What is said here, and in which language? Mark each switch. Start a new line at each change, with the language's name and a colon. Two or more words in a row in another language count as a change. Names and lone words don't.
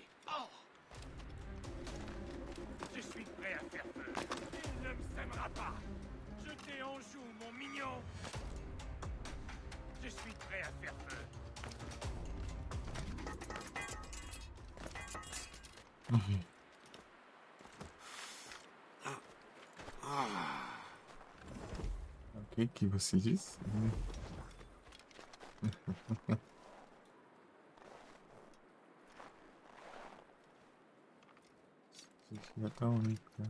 French: Oh. Je suis prêt à faire feu. Il ne me sèmera pas. Je t'ai en joue, mon mignon. Je suis prêt à faire feu.
Portuguese: O que você disse? Isso já tá único, cara.